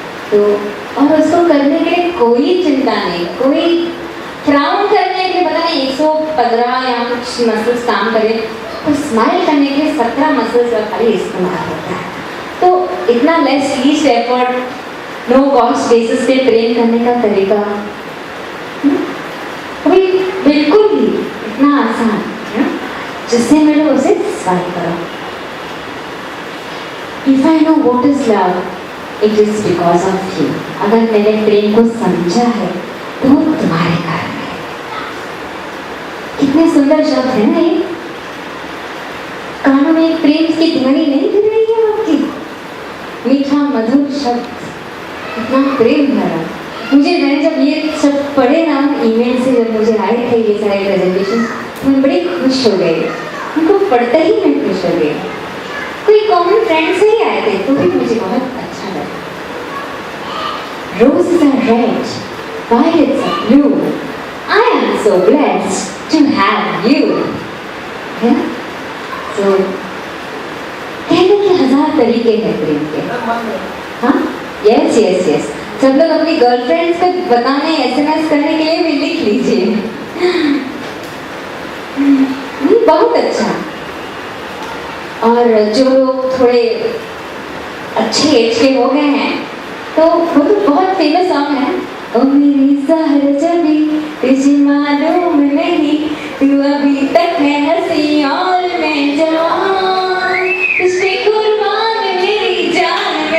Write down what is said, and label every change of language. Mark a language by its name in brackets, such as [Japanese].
[Hindi] तो और उसको करने के लिए कोई चिंता नहीं, कोई फ्राउन करने के लिए पता नहीं 115 या कुछ मसल्स काम करें, तो स्माइल करने के लिए 17 मसल्स का खाली इस्तेमाल होता है। तो इतना less least effort, no cost basis पे ट्रेन करने का तरीका अभी बिल्कुल ही इतना आसान है, जिससे मिलो उसे स्माइल करो। [English] If I know what is love, it is because of you. [Hindi] अगर मैंने प्रेम को समझा है तो वो तुम्हारे कारण है। कितने सुंदर शब्द है ना ये, कानों में प्रेम की ध्वनि नहीं गिर रही है आपकी, मीठा मधुर शब्द, इतना प्रेम भरा। मुझे मैंने जब ये सब पढ़े ना ईमेल से, जब मुझे आए थे ये सारे प्रेजेंटेशन, तो मैं बड़ी खुश हो गई, उनको पढ़ते ही मैं खुश हो गई। कोई कॉमन फ्रेंड से ही आए थे तो भी मुझे बहुत अच्छा लगा। [English] Roses are red, violets are blue. I am so blessed to have you. [Hindi] है ना? So कहने के 1000 तरीके हैं प्रेम के। हाँ, यस यस यस। सब लोग अपनी गर्लफ्रेंड्स को बताने, SMS करने के लिए भी लिख लीजिए। बहुत अच्छा। और जो लोग थोड़े अच्छे एज के हो गए हैं तो वो तो बहुत फेमस सॉन्ग है, ओ मेरी सहर जबी तुझे मालूम नहीं, तू अभी तक है हंसी और मैं जवान, तुझ पे कुर्बान मेरी जान,